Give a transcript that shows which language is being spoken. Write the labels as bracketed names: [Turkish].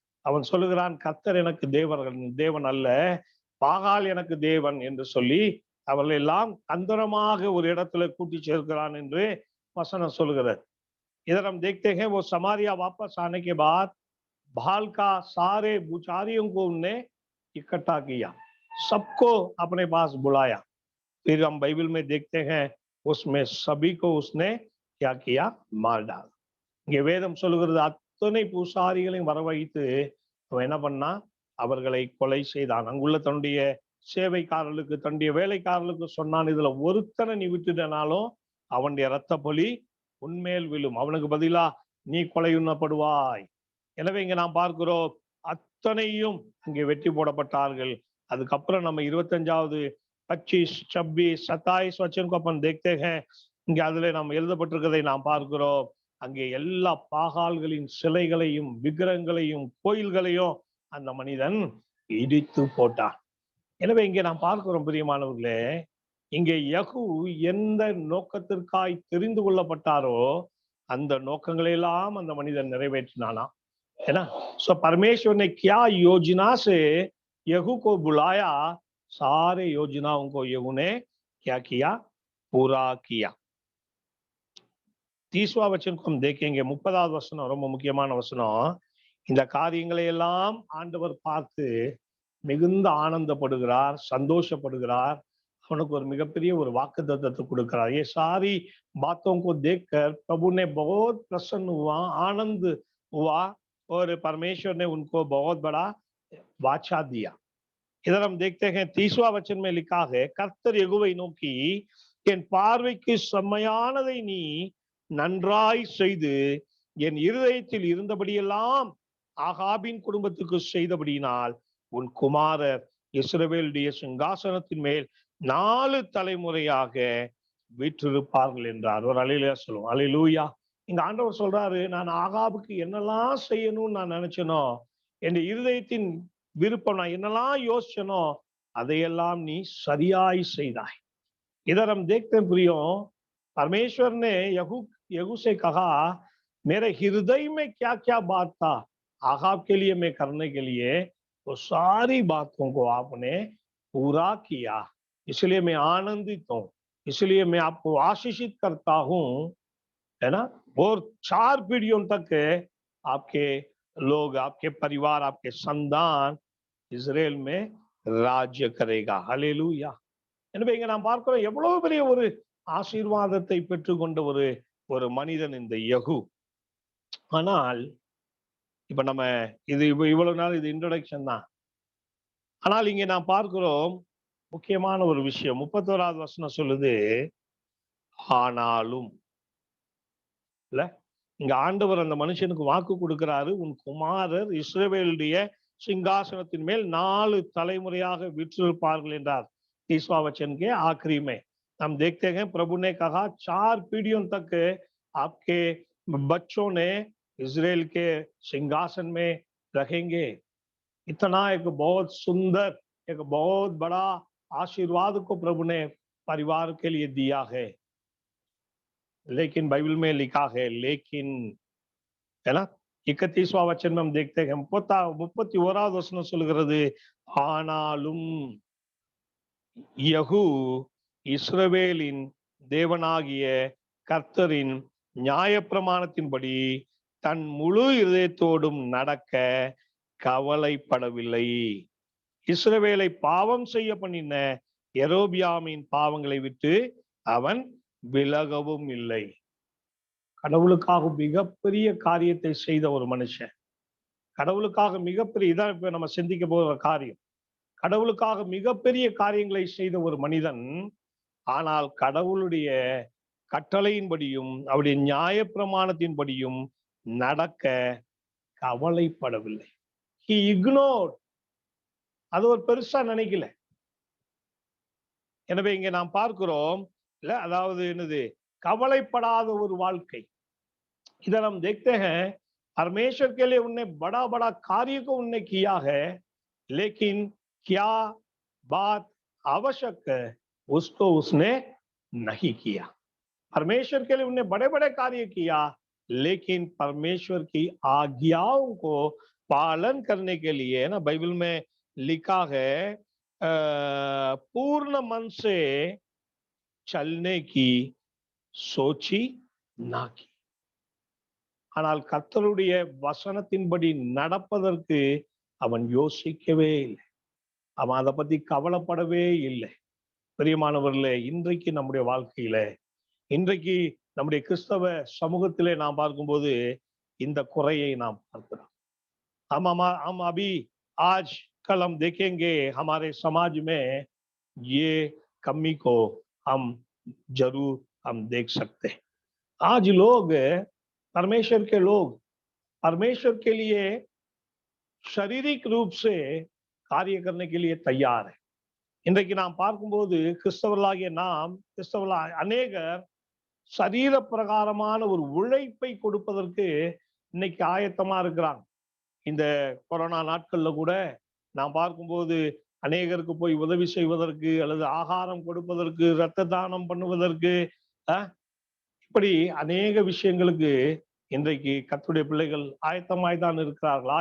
[Tamil] அவன் சொல்லுகிறான், கர்த்தர் எனக்கு தேவன் அல்ல, பாகால் எனக்கு தேவன் என்று சொல்லி அவர்கள் எல்லாம் தந்திரமாக ஒரு இடத்துல கூட்டி சேர்க்கிறான் என்று वचन சொல்கிறது. [Hindi] इधर हम देखते हैं वो समारिया वापस आने के बाद बाल का सारे पुजारियों को उनने इकट्ठा किया. सबको अपने पास बुलाया। फिर हम बाइबल में देखते हैं उसमें सभी को उसने क्या किया, मार डाला। [Tamil] இங்கே வேதம் சொல்லுகிறது அத்தனை பூசாரிகளையும் வரவழைத்து அவன் என்ன பண்ணா, அவர்களை கொலை செய்தான். அங்குள்ள தன்னுடைய சேவைக்காரர்களுக்கு தன்னுடைய வேலைக்காரர்களுக்கு சொன்னான், இதுல ஒருத்தனை நீ விட்டுட்டனாலும் அவனுடைய இரத்த பலி உன்மேல் விழும், அவனுக்கு பதிலா நீ கொலையுண்ணப்படுவாய். எனவே இங்க நாம் பார்க்கிறோம் அத்தனையும் அங்கே வெட்டி போடப்பட்டார்கள். அதுக்கப்புறம் நம்ம 25வது 25, 26, 27 [Hindi] वचन को अपन देखते हैं. [Tamil] இங்க அதுல நாம் எழுதப்பட்டிருக்கிறதை நாம் பார்க்கிறோம். அங்கே எல்லா பாகால்களின் சிலைகளையும் விக்கிரகங்களையும் கோயில்களையும் அந்த மனிதன் இடித்து போட்டான். எனவே இங்கே நாம் பார்க்கிறோம் பிரியமானவர்களே, இங்கே யெகூ எந்த நோக்கத்திற்காய் தெரிந்து கொள்ளப்பட்டாரோ அந்த நோக்கங்களை எல்லாம் அந்த மனிதன் நிறைவேற்றினானா. [Hindi] है ना? सो परमेश्वर ने क्या योजना से यहू को बुलाया, सारे योजनाओं को यहू ने क्या किया, पूरा किया. 30वां वचन को हम देखेंगे. [Tamil] 30வது வசனம் ரொம்ப முக்கியமான வசனம். இந்த காரியங்களை எல்லாம் ஆண்டவர் பார்த்து மிகுந்த ஆனந்தப்படுகிறார், சந்தோஷப்படுகிறார். அவனுக்கு ஒரு மிகப்பெரிய ஒரு வாக்குத்தத்தத்தை கொடுக்கிறார். [Hindi] ये सारी बातों को देखकर प्रभु ने बहुत प्रसन्न हुआ, आनंद हुआ और परमेश्वर ने उनको बहुत बड़ा वाचा दिया. इधर हम देखते हैं 30वां वचन में लिखा है, [Tamil] கர்த்தர் யெகூவை நோக்கி, என் பார்வைக்கு செம்மையானதை நீ நன்றாய் செய்து என் இருதயத்தில் இருந்தபடியெல்லாம் ஆகாபின் குடும்பத்துக்கு செய்தபடியினால் உன் குமாரர் இஸ்ரவேலுடைய சிங்காசனத்தின் மேல் 4 தலைமுறையாக வீற்றிருப்பார்கள் என்றார். ஒரு அல்லேலூயா சொல்லுவோம். அல்லேலூயா. இங்க ஆண்டவர் சொல்றாரு, நான் ஆகாபுக்கு என்னெல்லாம் செய்யணும்னு நான் நினைச்சனோ, என் இருதயத்தின் விருப்பம் நான் என்னெல்லாம் யோசிச்சனோ அதையெல்லாம் நீ சரியாய் செய்தாய். [Hindi] इधर हम देखते हैं प्रियो, परमेश्वर ने यहू से कहा, मेरे हृदय में क्या क्या बात था आहाब के लिए मैं करने के लिए, वो सारी बातों को आपने पूरा किया, इसलिए मैं आनंदित हूं, इसलिए मैं आपको आशीषित करता हूं, है ना. और 4 पीढ़ियों तक आपके लोग, आपके परिवार, आपके संतान இஸ்ரேல் में राज्य करेगा. हालेलूया. [Tamil] எனவே இங்க நாம் பார்க்கிறோம் எவ்வளவு பெரிய ஒரு ஆசீர்வாதத்தை பெற்றுக்கொண்ட ஒரு மனிதன் இந்த யெகூ. ஆனால் இப்ப நம்ம இது இவ்வளவு நாள் இது இன்ட்ரோடக்ஷன் தான். ஆனால் இங்க நாம் பார்க்கிறோம் முக்கியமான ஒரு விஷயம். 31வது வசனம் சொல்லுது, ஆனாலும் இல்ல, இங்க ஆண்டவர் அந்த மனுஷனுக்கு வாக்கு கொடுக்கிறாரு, உன் குமாரர் இஸ்ரவேலுடைய सिंहासनத்தின் மேல் 4 தலைமுறையாக வீற்றிருப்பார்கள் என்றார். [Hindi] 30वां वचन के आखिरी में हम देखते हैं प्रभु ने कहा 4 पीढ़ियों तक आपके बच्चों ने इजराइल के सिंहासन में रखेंगे. इतना एक बहुत सुंदर, एक बहुत बड़ा आशीर्वाद को प्रभु ने परिवार के लिए दिया है. लेकिन बाइबल में लिखा है लेकिन, है ना. 31वां वचन में हम देखते हैं [Tamil] 31வது வசனம் சொல்கிறது, ஆனாலும் யெகூ இஸ்ரவேலின் தேவனாகிய கர்த்தரின் நியாயப்பிரமாணத்தின்படி தன் முழு இதயத்தோடும் நடக்க கவலைப்படவில்லை. இஸ்ரவேலை பாவம் செய்ய பண்ணின யெரொபெயாமின் பாவங்களை விட்டு அவன் விலகவும் இல்லை. கடவுளுக்காக மிகப்பெரிய காரியத்தை செய்த ஒரு மனுஷன், கடவுளுக்காக மிகப்பெரிய, இதான் இப்ப நம்ம சிந்திக்க போகிற காரியம், கடவுளுக்காக மிகப்பெரிய காரியங்களை செய்த ஒரு மனிதன், ஆனால் கடவுளுடைய கட்டளையின்படியும் அவருடைய நியாயப்பிரமாணத்தின்படியும் நடக்க கவலைப்படவில்லை. [English] He ignored. [Tamil] அது ஒரு பெருசா நினைக்கல. எனவே இங்க நாம் பார்க்கிறோம் இல்ல, அதாவது என்னது, கவலைப்படாத ஒரு வாழ்க்கை. [Hindi] इधर हम देखते हैं परमेश्वर के लिए उनने बड़ा बड़ा कार्य को उनने किया है, लेकिन क्या बात आवश्यक है उसको उसने नहीं किया. परमेश्वर के लिए उनने बड़े बड़े कार्य किया, लेकिन परमेश्वर की आज्ञाओं को पालन करने के लिए, ना बाइबल में लिखा है पूर्ण मन से चलने की सोची ना की. [Tamil] ஆனால் கர்த்தருடைய வசனத்தின்படி நடப்பதற்கு அவன் யோசிக்கவே இல்லை. அவன் அதை பத்தி கவலைப்படவே இல்லை. பிரியமானவர்களே, இன்றைக்கு நம்முடைய வாழ்க்கையில, இன்றைக்கு நம்முடைய கிறிஸ்தவ சமூகத்திலே நாம் பார்க்கும்போது இந்த குறையை நாம் பார்க்கிறோம். [Hindi] हम अभी आज कल हम देखेंगे हमारे समाज में ये कमी को हम जरूर हम देख सकते हैं। आज लोग, परमेश्वर के लोग, परमेश्वर के लिए शारीरिक रूप से कार्य करने के लिए तैयार है. [Tamil] இன்றைக்கு நாம் பார்க்கும்போது கிறிஸ்தவர்களாகிய நாம், கிறிஸ்தவர்களாக அநேகர் சரீர பிரகாரமான ஒரு உழைப்பை கொடுப்பதற்கு இன்னைக்கு ஆயத்தமா இருக்கிறாங்க. இந்த கொரோனா நாட்கள்ல கூட நாம் பார்க்கும்போது அநேகருக்கு போய் உதவி செய்வதற்கு, அல்லது ஆகாரம் கொடுப்பதற்கு, இரத்த தானம் பண்ணுவதற்கு, இப்படி அநேக விஷயங்களுக்கு இன்றைக்கு கர்த்தருடைய பிள்ளைகள் आयतमाई தான் இருக்கிறார்கள்.